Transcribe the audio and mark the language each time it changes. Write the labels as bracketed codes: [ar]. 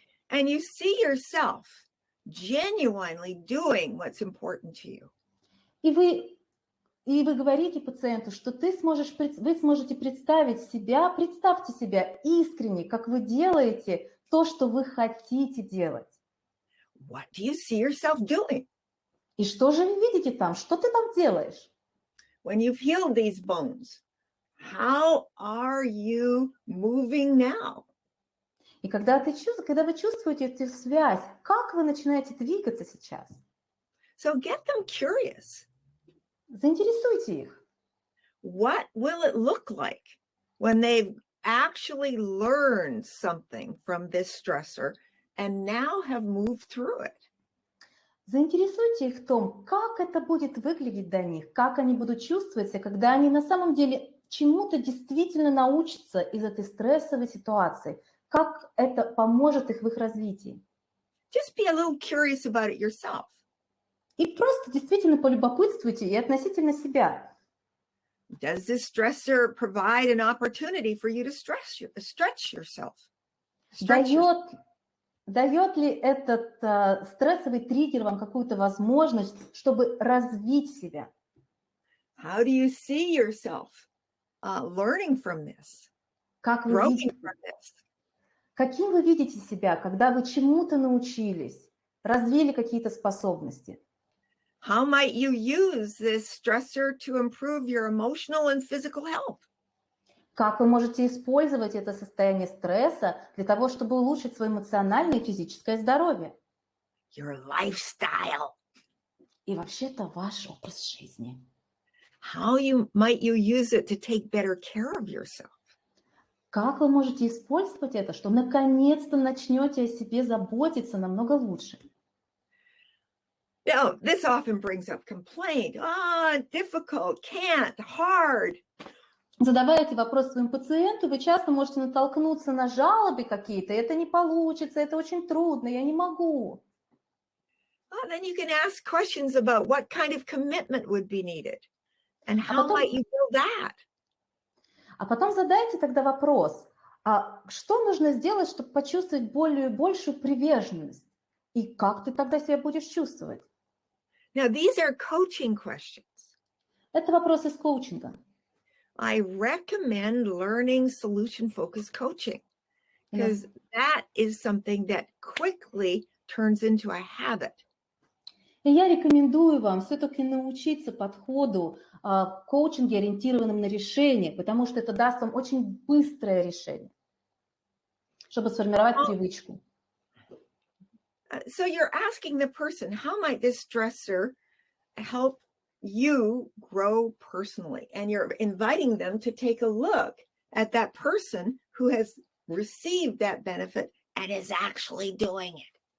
[en] And you see yourself genuinely doing what's important to you. [ru] И вы говорите пациенту, что вы сможете представьте себя искренне, как вы делаете то, что вы хотите делать. [en] What do you see yourself doing? [ru] И что же вы видите там? Что ты там делаешь? [en] When you've healed these bones, how are you moving now? [ru] И когда вы чувствуете эту связь, как вы начинаете двигаться сейчас? [en] So get them curious. [ru] Заинтересуйте их. [en] What will it look like when they've actually learned something from this stressor and now have moved through it? [ru] Заинтересуйте их в том, как это будет выглядеть для них, как они будут чувствовать себя, когда они на самом деле чему-то действительно научатся из этой стрессовой ситуации, как это поможет их в их развитии. [en] Just be a little curious about it yourself. [ru] И просто действительно полюбопытствуйте и относительно себя. [en] Does this stressor provide an opportunity for you to stretch yourself? [ru] Дает ли этот стрессовый триггер вам какую-то возможность, чтобы развить себя? [en] How do you see yourself learning from this? Growing from this? [ru] Каким вы видите себя, когда вы чему-то научились, развили какие-то способности? [en] How might you use this stressor to improve your emotional and physical health? [ru] Как вы можете использовать это состояние стресса для того, чтобы улучшить свое эмоциональное и физическое здоровье? [en] Your lifestyle. [ru] И вообще-то ваш образ жизни. [en] How might you use it to take better care of yourself? [ru] Как вы можете использовать это, что наконец-то начнете о себе заботиться намного лучше? [en] Now, this often brings up complaint. Difficult, can't, hard. [ru] Задавая эти вопросы своему пациенту, вы часто можете натолкнуться на жалобы какие-то. Это не получится, это очень трудно, я не могу. [en] Then you can ask questions about what kind of commitment would be needed and how might you build that? [ru] А потом задайте тогда вопрос, а что нужно сделать, чтобы почувствовать большую приверженность? И как ты тогда себя будешь чувствовать? [en] Now, these are coaching questions. [ru] Это вопросы из коучинга. [en] I recommend learning solution-focused coaching because that is something that quickly turns into a habit. [ru] И я рекомендую вам все-таки научиться подходу в коучинге, ориентированном на решение, потому что это даст вам очень быстрое решение, чтобы сформировать привычку. [en] So you're asking the person, how might this stressor help you grow personally? And you're inviting them to take a look at that person who has received that benefit and is actually doing it.